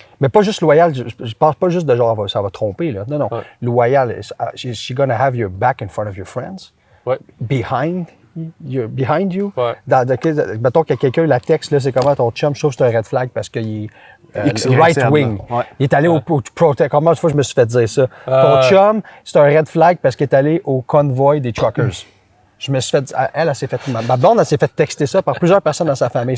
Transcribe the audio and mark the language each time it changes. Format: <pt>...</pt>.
<fr>Mais pas juste loyal, je pense pas juste de genre ça va tromper, là. Non. Ouais.</fr> <en>Loyal, she gonna have your back in front of your friends.</en> <fr>Ouais.</fr> <en>Behind you.</en> <fr>Ouais. Mettons que quelqu'un la texte, là, c'est comment ton chum, je trouve que c'est un red flag parce qu'il est right wing. Ouais. Il est allé au protect. Combien de fois je me suis fait dire ça? Ton chum, c'est un red flag parce qu'il est allé au convoy des truckers. Je me suis fait, elle s'est fait, ma blonde, elle s'est fait texter ça par plusieurs personnes dans sa famille.</fr>